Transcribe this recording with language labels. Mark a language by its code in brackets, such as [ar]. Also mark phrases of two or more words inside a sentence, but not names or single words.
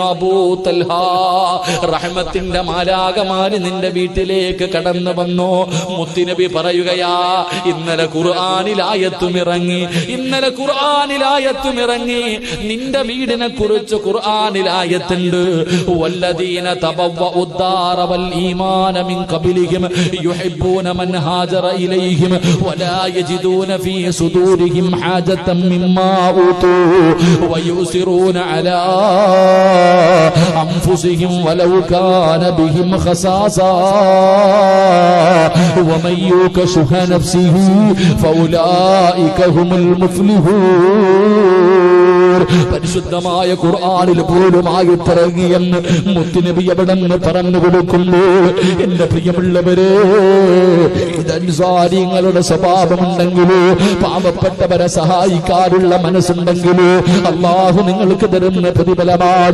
[ml] അബൂ തൽഹ, റഹ്മത്തിന്റെ മാലാകമാര് നിന്റെ വീട്ടിലേക്ക് കടന്നു വന്നു. മുത്തുനബി പറയുകയാ, ഇന്നലെ ഖുർആനിലായത്തും ഇറങ്ങി, ഇന്നലെ ഖുർആനിലായത്തും ഇറങ്ങി. നിന്റെ വീടിനെ കുറിച്ച് ഖുർആനിലായത്തുണ്ട്. [ar] والذين تبوءوا الدار والإيمان من قبلهم يحبون من هاجر إليهم ولا يجدون في صدورهم حاجة مما أوتوا ويؤثرون على أنفسهم ولو كان بهم خصاصة ومن يوق شح نفسه فأولئك هم المفلحون. [ml] പരിശുദ്ധമായ ഖുർആനിൽ പോലും ആയത്തിറങ്ങിയെന്ന് മുത്തുനബി എവിടെന്ന് പറഞ്ഞു കൊടുക്കുമ്പോൾ, എന്റെ പ്രിയമുള്ളവരെ, ഇത് അൻസാരിങ്ങളുടെ സ്വഭാവമുണ്ടെങ്കിലോ, പാവപ്പെട്ടവരെ സഹായിക്കാനുള്ള മനസ്സുണ്ടെങ്കിലോ അല്ലാഹു നിങ്ങൾക്ക് തരുന്ന പ്രതിഫലമാണ്.